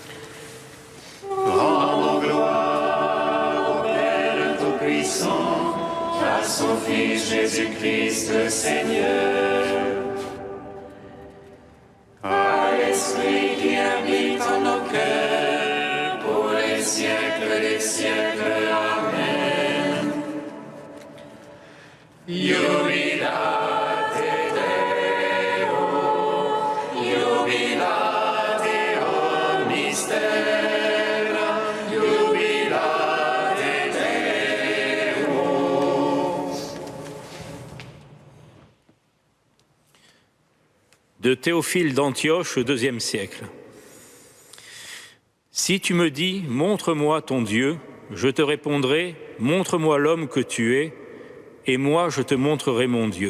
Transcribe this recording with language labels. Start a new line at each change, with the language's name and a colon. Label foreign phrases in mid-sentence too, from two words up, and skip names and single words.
French: Rendons gloire au Père Tout-Puissant, à son Fils Jésus-Christ le Seigneur. À l'Esprit qui habite en nos cœurs, pour les siècles des siècles. Amen.
Latin: Jubilate Deo, jubilate omnis terra, jubilate Deo.
French: De Théophile d'Antioche au IIe siècle. Si tu me dis, montre-moi ton Dieu, je te répondrai, montre-moi l'homme que tu es, et moi je te montrerai mon Dieu.